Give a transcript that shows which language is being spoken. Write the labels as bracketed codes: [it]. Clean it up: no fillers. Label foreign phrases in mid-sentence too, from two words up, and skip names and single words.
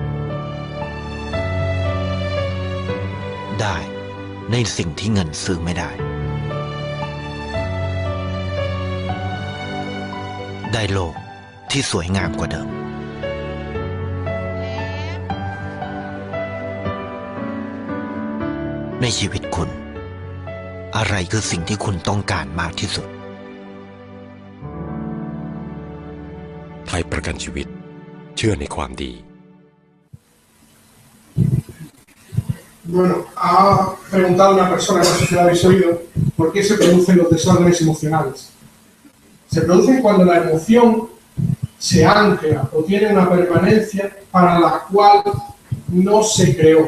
[th] ได้ในสิ่งที่เงินซื้อไม่ได้ได้โลกที่สวยงามกว่าเดิมในชีวิตคุณอะไรคือสิ่งที่คุณต้องการมากที่สุด ไทยประกันชีวิตเชื่อในความดี [es] Bueno, ha preguntado una persona, no sé si lo habéis oído, ¿por qué se producen los desórdenes emocionales? Se producen cuando la emoción se ancla o tiene una permanencia para la cual no se creó.